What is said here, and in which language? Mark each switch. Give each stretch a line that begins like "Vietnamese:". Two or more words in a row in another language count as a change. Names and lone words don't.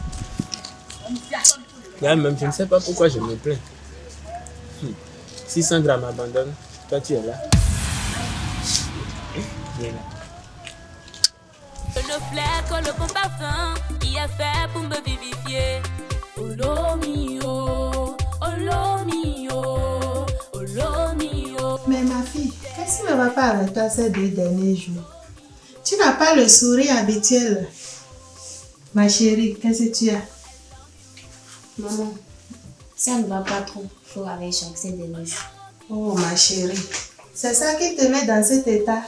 French: Là même, je ne sais pas pourquoi je me plains. Si Sandra m'abandonne, toi tu es là. Viens là. Le flair colle le bon parfum qui est fait pour me vivifier.
Italian: Oh lo mio, oh lo mio, oh lo mio.
French: Mais ma fille, qu'est-ce qui ne va pas avec toi ces 2 derniers jours? Tu n'as pas le sourire habituel. Ma chérie, qu'est-ce que tu as? Maman, ça ne va pas trop fort avec Jacques ces derniers jours. Oh ma chérie, c'est ça qui te met dans cet état?